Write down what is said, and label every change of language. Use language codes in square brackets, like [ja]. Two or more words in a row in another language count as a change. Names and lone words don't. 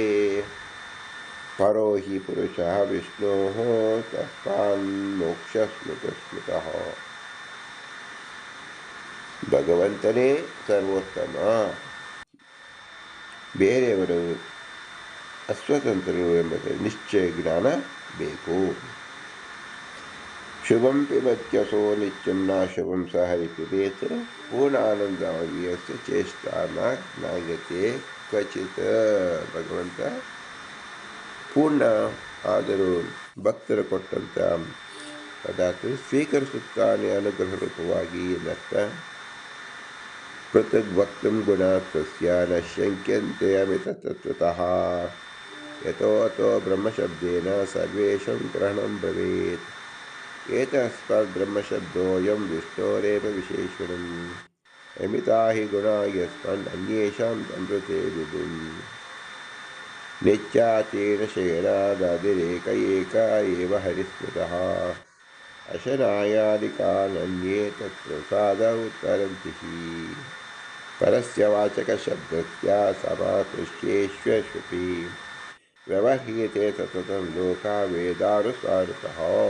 [sa] ಪರೋ ಹಿ ಪುರುಷಃ ವಿಷ್ಣೋಃ ತಸ್ಮಾನ್ಮೋಕ್ಷಸ್ಮೃತಃ. [kn] ಭಗವಂತನೇ ಸರ್ವೋತ್ತಮ, ಬೇರೆಯವರು ಅಸ್ವತಂತ್ರರು ಎಂಬುದು ನಿಶ್ಚಯ ಜ್ಞಾನ ಬೇಕು. [sa] ಶುಭಂ ಪಿಬತ್ಯಸೋ ನಿತ್ಯಂ ನ ಶುಭಂ ಸ ಹರಿ ಪಿಬೇತ್ ಪೂರ್ಣಾನಂದಮವ್ಯಸ್ಯ ಚೇಷ್ಟಾ ನ ಜ್ಞಾಯತೆ ಕ್ವಚಿತ್. [kn] ಭಗವಂತ ಪೂರ್ಣ ಆದರೂ ಭಕ್ತರು ಕೊಟ್ಟಂಥ ಪದಾರ್ಥ ಸ್ವೀಕರಿಸುತ್ತಾನೆ ಅನುಗ್ರಹ ರೂಪವಾಗಿ ಎಂದರ್ಥ. [sa] ಪೃಥಗ್ ವಕ್ತುಂ ಗುಣಾತ್ ತಸ್ಯ ನ ಶಂಕ್ಯಂತೆ ಅಮಿತತತ್ವತಃ. ಯತೋ ಅತೋ ಬ್ರಹ್ಮಶಬ್ದೇನ ಸರ್ವೇಷಾಂ ಗ್ರಹಣಂ ಭವೇತ್. ಏತಸ್ಮಾತ್ ಬ್ರಹ್ಮಶಬ್ದೋಯಂ ವಿಷ್ಣೋರೇವ ವಿಶೇಷಣಂ. ಅಮಿತಾ ಹಿ ಗುಣಾ ಯಸ್ಮಾನ್ ಅನ್ಯೇಷಾಂ ಅಮೃತೆ ವಿಭುಂ. ನಿತ್ಯಾಚೇನ ಶಯನಾದಾದಿರೇಕ ಏಕ ಏವ ಹರಿಸ್ಮೃತಃ. ಅಶನಾಯಾದಿಕಾನನ್ಯೇ ತತ್ಪ್ರಸಾದ ಉತ್ತರಂತಿ ಹಿ. ಪರಸ್ಯ ವಾಚಕಶಬ್ದಸ್ಯ ಸಮಾಕೃಷ್ಯೇಷ್ವಪಿ ವ್ಯವಹ್ರಿಯತೆ ಸತತಂ ಲೋಕ ವೇದಾನುಸಾರತಃ.